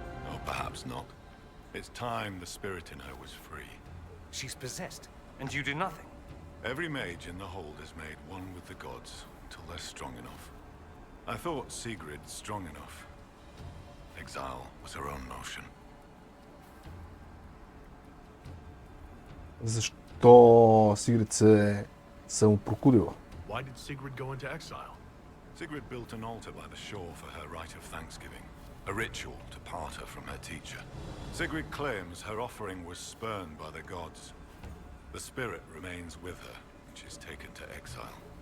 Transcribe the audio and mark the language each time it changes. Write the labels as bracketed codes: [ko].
[en] Oh, perhaps not. It's time the spirit in her was free. She's possessed, and you do nothing. Every mage in the hold is made one with the gods until they're strong enough. I thought Sigrid strong enough. Exile was her own notion. [bg] Защо Сигрид се самопрокудила? [en] Why did Sigrid go into exile? Sigrid built an altar by the shore for her rite of thanksgiving, a ritual to part her from her teacher. Sigrid claims her offering was spurned by the gods. The spirit remains with her, and she's taken to exile.